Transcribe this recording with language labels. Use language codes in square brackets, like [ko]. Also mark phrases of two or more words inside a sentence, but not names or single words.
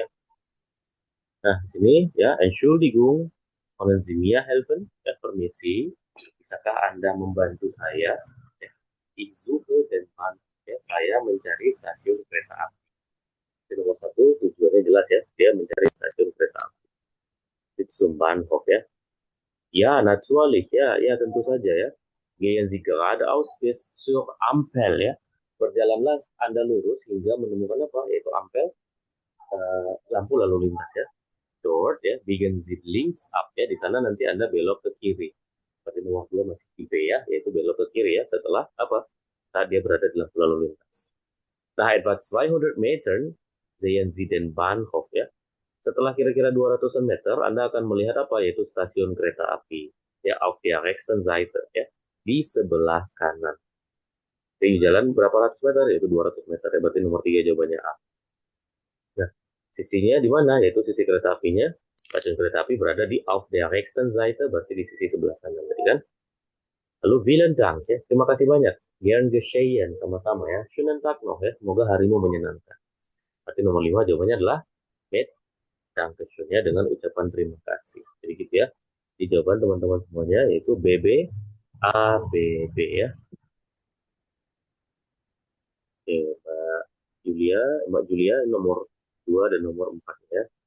[id] Nah, di sini ya, [de] Entschuldigung, können Sie mir helfen? [id] Ya, permisi, bisakah Anda membantu saya? Ya, [de] ich suche den Bahnhof. [id] Ya, saya mencari stasiun kereta api. Jadi, nomor satu, tujuannya jelas ya, dia mencari stasiun kereta api. Itu Bahnhof ya. [de] Ya, natürlich, [id] ya tentu saja ya. [de] Gehen Sie geradeaus bis zur Ampel ya. [id] Berjalanlah Anda lurus hingga menemukan apa? Yaitu Ampel, lampu lalu lintas ya. [de] Dort ya, biegen Sie links up ya. [id] Di sana nanti Anda belok ke kiri. Seperti nomor 2 masih di B ya, yaitu belok ke kiri ya setelah apa? Saat dia berada di lampu lalu lintas. Nah, [de] etwa 200 Meter sehen Sie den Bahnhof ya. [id] Setelah kira-kira 200 meter, Anda akan melihat apa? Yaitu stasiun kereta api ya, [de] auf der rechten Seite [id] ya, di sebelah kanan. Jadi jalan berapa ratus meter? Yaitu 200 meter ya, berarti nomor 3 jawabannya A. Nah, sisinya di mana? Yaitu sisi kereta apinya. Stasiun kereta api berada di [de] auf der rechten Seite, [id] berarti di sisi sebelah kanan tadi kan. Lalu [de] vielen Dank [id] ya, terima kasih banyak. [de] Gern geschehen, [id] sama-sama ya. [de] Schönen Tag noch [id] ya, semoga harimu menyenangkan. Berarti nomor 5 jawabannya adalah [de] mit Dankeschön- [id] nya dengan ucapan terima kasih. Jadi gitu ya. Di jawaban teman-teman semuanya yaitu BB, A, B, B ya. Oke, Mbak Mbak Julia nomor 2 dan nomor 4 ya.